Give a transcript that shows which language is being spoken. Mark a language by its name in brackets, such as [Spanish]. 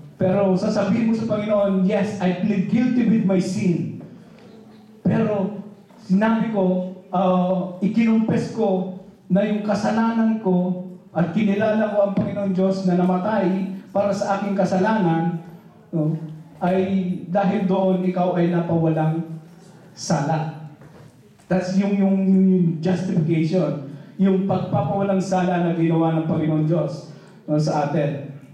[Filipino] Pero sasabihin mo sa Panginoon, [English] yes, I plead guilty with my sin. [Filipino] Pero sinabi ko, ikinumpes ko na yung kasalanan ko at kinilala ko ang Panginoon Diyos na namatay para sa aking kasalanan, no? Ay dahil doon ikaw ay napawalang sala. [English] That's yung justification. [Filipino] Yung pagpapawalang sala na ginawa ng Panginoon Diyos sa atin.